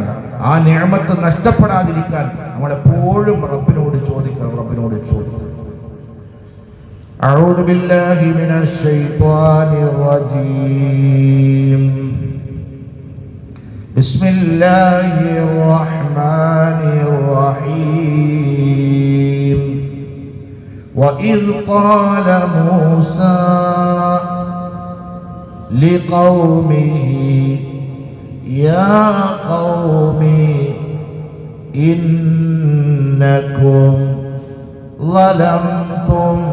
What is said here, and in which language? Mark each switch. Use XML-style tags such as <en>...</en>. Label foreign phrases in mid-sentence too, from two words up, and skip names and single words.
<ml>ആ നിഅമത്ത് നഷ്ടപ്പെടാതിരിക്കാൻ നമ്മളെപ്പോഴും റബ്ബിനോട് ചോദിക്കണം.</ml> <ar>أعوذ بالله من الشيطان الرجيم. بسم الله الرحمن الرحيم. وإذ قال موسى لقومه يا قوم إنكم ظلمتم</ar>